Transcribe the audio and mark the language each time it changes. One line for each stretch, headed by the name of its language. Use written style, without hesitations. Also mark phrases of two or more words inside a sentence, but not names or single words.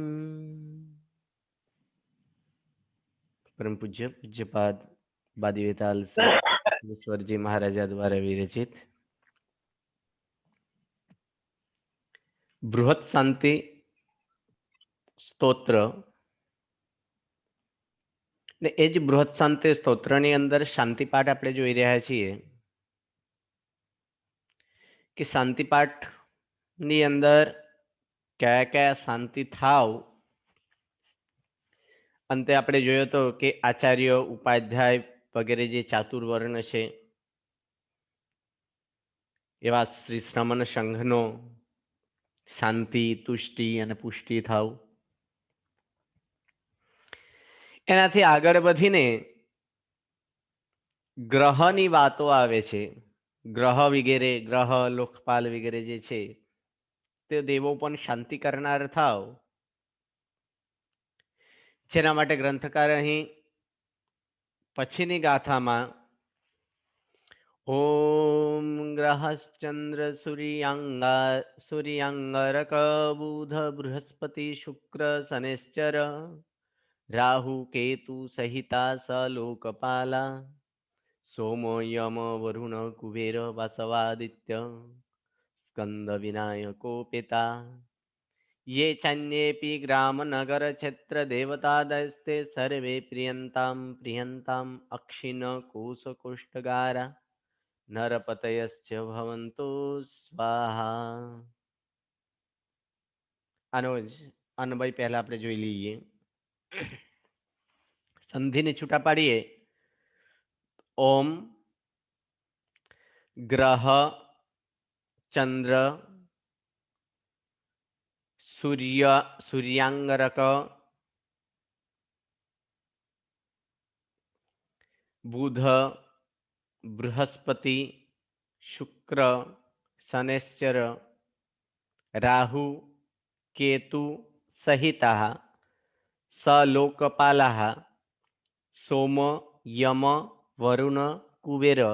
Gujarati: પરમ પૂજ્ય પૂજ્યપાદ બાદિવેતાલ જી મહારાજા દ્વારા વિરચિત બૃહત શાંતિ સ્ત્રોત્ર ને એ જ બૃહત શાંતિ સ્ત્રોત્રની અંદર શાંતિ પાઠ આપણે જોઈ રહ્યા છીએ कि शांति पाठની અંદર કયા કયા શાંતિ થાવ અંતે આપણે જોયો તો કે આચાર્ય ઉપાધ્યાય વગેરે જે ચાતુર્વર્ણ છે એવા શ્રી શ્રમણ સંઘનો શાંતિ તુષ્ટિ અને પુષ્ટિ થાવ એનાથી આગળ વધીને ગ્રહની વાતો આવે છે ગ્રહ વગેરે ગ્રહ લોકપાલ વગેરે જે છે તે દેવો પણ શાંતિ કરનાર થાવ જેના માટે ગ્રંથકાર અહીં પછીની ગાથામાં
Sanskrit: ओम ग्रहश्चंद्र सूर्यांगरक बुध बृहस्पति शुक्र शनिश्चर राहु केतु सहिता स लोकपाला सोम यम वरुण कुबेर वासवादित्य स्कंद विनायकोपेता ये चान्येऽपि ग्राम नगर क्षेत्र देवतादस्ते सर्वे प्रियन्ताम् अक्षिण कोश कोष्ठगारा नरपतयश्च भवन्तु स्वाहा।
Gujarati: આનો જ અન્વય પહેલા આપણે જોઈ લઈએ સંધિને છૂટા પાડીએ
Sanskrit: ઓમ ગ્રહ ચંદ્ર सूर्यांगरक बुध बृहस्पति शुक्र शनिश्चर राहु केतु सहिता सलोकपालाः सोम यम वरुण कुबेर